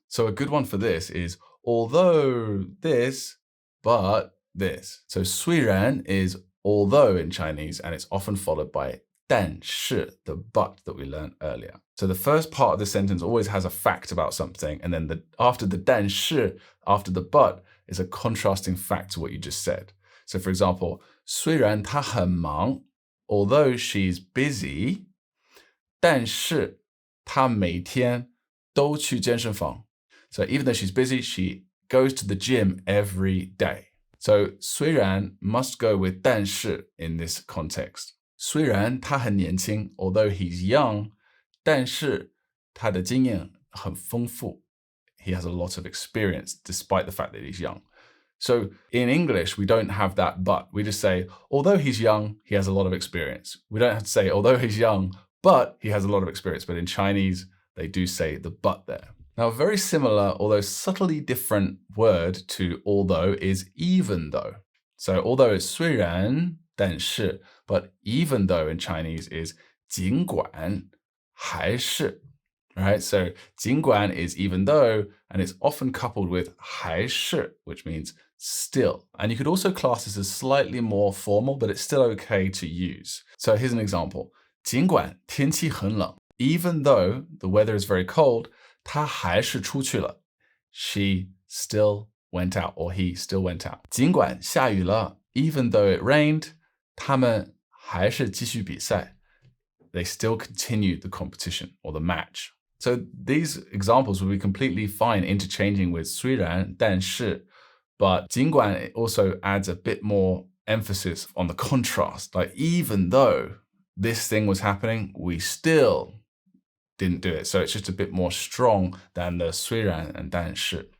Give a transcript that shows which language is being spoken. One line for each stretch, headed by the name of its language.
English: So a good one for this is although this, but this. So 虽然 is although in Chinese and it's often followed by 但是 the but that we learned earlier. So the first part of the sentence always has a fact about something, and then after the 但是, after the but, is a contrasting fact to what you just said.
Chinese: So for example, 虽然她很忙, although she's busy, 但是她每天都去健身房.
English: So even though she's busy, she goes to the gym every day. So 虽然 must go with 但是 in this context.
Chinese: 虽然他很年轻 although he's young, 但是他的经验很丰富.
English: He has a lot of experience despite the fact that he's young. So in English, we don't have that but. We just say, although he's young, he has a lot of experience. We don't have to say, although he's young, but he has a lot of experience. But in Chinese, they do say the but there. Now, a very similar, although subtly different word to although is even though. So although is 虽然但是, but even though in Chinese is 尽管还是. Right? So 尽管 is even though, and it's often coupled with 还是, which means still. And you could also class this as slightly more formal, but it's still okay to use. So here's an example.
Chinese: 尽管天气很冷, even though the weather is very cold, 她还是出去了.
English: She still went out, or he still went out.
Chinese: 尽管下雨了, even though it rained, 他们还是继续比赛.
English: They still continued the competition or the match. So these examples will be completely fine interchanging with 虽然但是, but 尽管 it also adds a bit more emphasis on the contrast. Like even though this thing was happening, we still didn't do it. So it's just a bit more strong than the 虽然 and 但是.